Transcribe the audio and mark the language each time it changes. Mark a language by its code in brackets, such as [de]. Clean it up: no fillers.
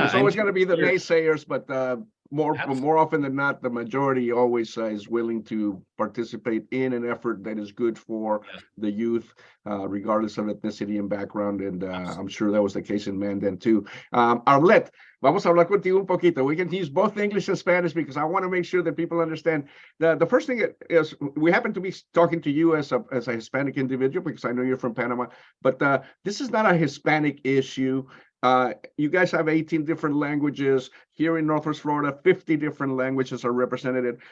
[en] there's always going to be the naysayers, but more often than not, the majority always is willing to participate in an effort that is good for the youth, regardless of ethnicity and background. And I'm sure that was the case in Mandan too. [es] Arlette, vamos a hablar contigo un poquito. [en] We can use both English and Spanish because I want to make sure that people understand. The first thing is we happen to be talking to you as a Hispanic individual because I know you're from Panama, but this is not a Hispanic issue. You guys have 18 different languages. Here in Northwest Florida, 50 different languages are represented.